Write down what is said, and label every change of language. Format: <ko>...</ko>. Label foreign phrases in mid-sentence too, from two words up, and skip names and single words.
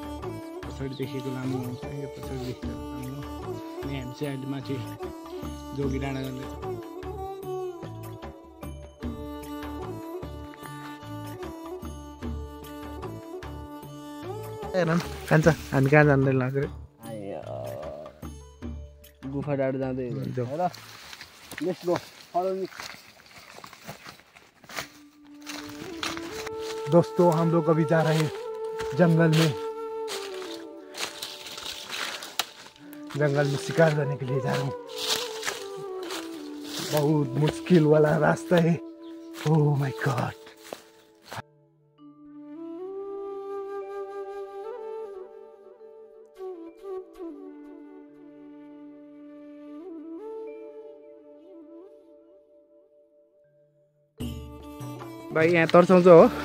<ne>पछाडि देखेको लामा गाउँ छ यो पछाडि देखेको लामा गाउँ अनि हामी चाहिँ अहिले माथि जोगी डाँडा जाँदैछ खान्छ हामी कहाँ जाँदै लाग्यो रे गुफा डाँडो जाँदै</ne> <hi>दोस्तों हम लोग अभी जा रहे हैं जंगल में शिकार करने के लिए जा रहा हूँ बहुत मुश्किल वाला रास्ता है</hi> <en>oh my god</en> <ne>भाइ यहाँ तर्साउँछ हो</ne>